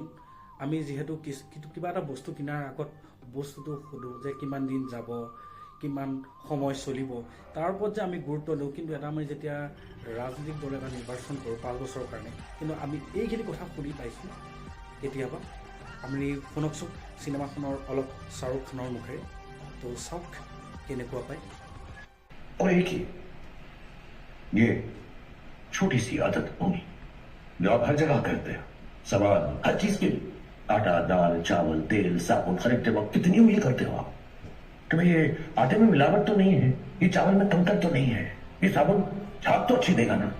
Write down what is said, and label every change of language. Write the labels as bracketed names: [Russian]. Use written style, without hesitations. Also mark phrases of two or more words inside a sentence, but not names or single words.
[Assamese] আমি যিহেতু কিবা এটা বস্তু কিনাৰ আগত বস্তুটো সোধোঁ যে কিমান দিন যাব, কিমান সময় চলিব, তাৰ ওপৰত যে আমি গুৰুত্ব দিওঁ। কিন্তু এটা আমি যেতিয়া ৰাজনৈতিক দল এটা নিৰ্বাচন কৰোঁ 5 বছৰৰ কাৰণে, কিন্তু আমি এইখিনি কথা শুনি পাইছোঁ কেতিয়াবা। আপুনি শুনকচোন চিনেমাখনৰ অলপ শাহৰুখ খানৰ মুখেৰে। তো চাওক কেনেকুৱা পায়। [Hindi] और एक ही ये छोटी सी आदत होगी जो आप हर जगह करते हो। सामान हर चीज के लिए आटा, दाल, चावल, तेल, साबुन खरीदते वक्त कितनी उंगली करते हो आप। कि भाई ये आटे में मिलावट तो नहीं है, ये चावल में कंकर तो नहीं है, ये साबुन छाप तो अच्छी देगा ना।